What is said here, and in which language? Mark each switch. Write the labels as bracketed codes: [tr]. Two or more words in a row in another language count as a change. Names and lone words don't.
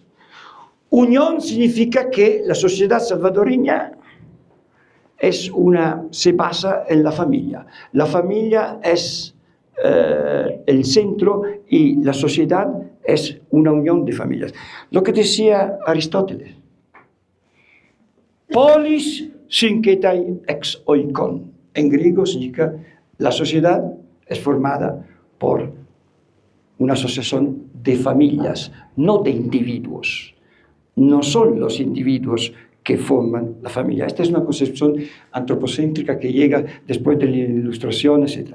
[es] Unión significa que la sociedad salvadoreña se basa en la familia. La familia es el centro y la sociedad es una unión de familias. Lo que decía Aristóteles. [el] Πόλις συγκεῖται ἐξ οἴκων. [es] En griego significa la sociedad es formada por una asociación de familias, no de individuos. No son los individuos que forman la familia. Esta es una concepción antropocéntrica que llega después de la Ilustración, etc.